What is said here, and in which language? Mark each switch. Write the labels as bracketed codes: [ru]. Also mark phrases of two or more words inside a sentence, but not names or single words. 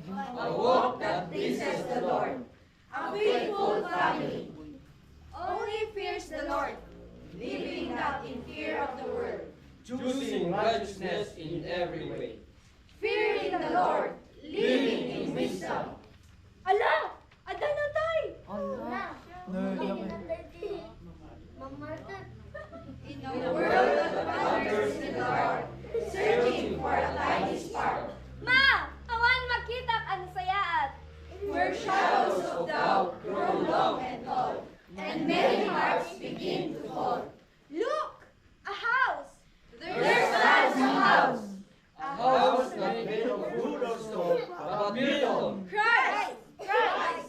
[en] A walk that pleases the Lord. A faithful family. Only fears the Lord, living not in fear of the world. choosing righteousness in every way. Fearing the Lord, living in wisdom. [ilo] Ala! Aday na tay! Na. [en] In a world that wanders in the dark, searching for a tiny spark. Ma! [ilo] Awan makita ang sayaat. [en] Where shadows of doubt grow long and tall, and many hearts begin to fall. Look! A house! There stands a house, A house not made of wood or stone, but built on Christ, Christ,